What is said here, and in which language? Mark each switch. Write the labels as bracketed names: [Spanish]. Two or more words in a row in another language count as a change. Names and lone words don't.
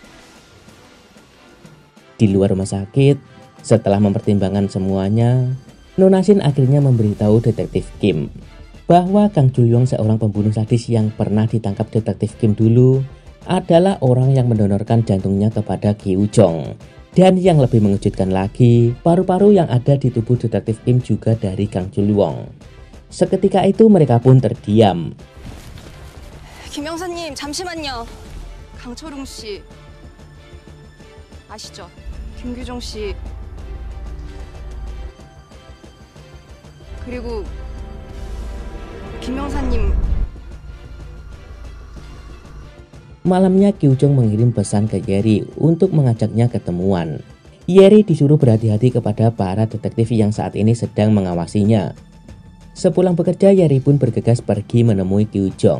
[Indonesian] Di luar rumah sakit, setelah mempertimbangkan semuanya, Nona Shin akhirnya memberitahu detektif Kim bahwa Kang Julyong, seorang pembunuh sadis yang pernah ditangkap detektif Kim dulu, adalah orang yang mendonorkan jantungnya kepada Kyu Jong. Dan yang lebih mengejutkan lagi, paru-paru yang ada di tubuh detektif Kim juga dari Kang Julyong. Seketika itu mereka pun terdiam. [Korean] 김 형사님 잠시만요. 강철웅 씨 아시죠? 김규정 씨 그리고 김 형사님. [Indonesian] Malamnya Kyu Jong mengirim pesan ke Yeri untuk mengajaknya ketemuan. Yeri disuruh berhati-hati kepada para detektif yang saat ini sedang mengawasinya. Sepulang bekerja, Yeri pun bergegas pergi menemui Kyu Jong.